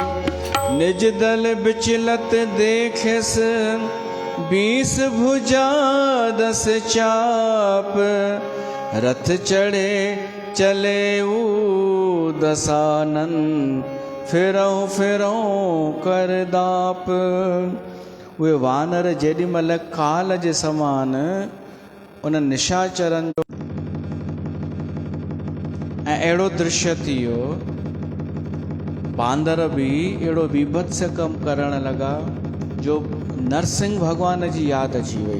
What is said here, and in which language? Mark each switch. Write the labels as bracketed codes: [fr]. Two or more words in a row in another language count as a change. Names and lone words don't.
[awa] निज दल बिचलत देखस, 20 भुजा 10 चाप, रथ चढ़े चले दसानन, फिरऊं फिरऊं कर दाप। [sd] उहे वानर जेॾी महिल काल जे समान उन निशाचरनि जो ऐं अहिड़ो दृश्य थी वियो, बांदर बि अहिड़ो विभत्स कमु करणु लॻा जो नरसिंह भॻवान जी यादि अची वई।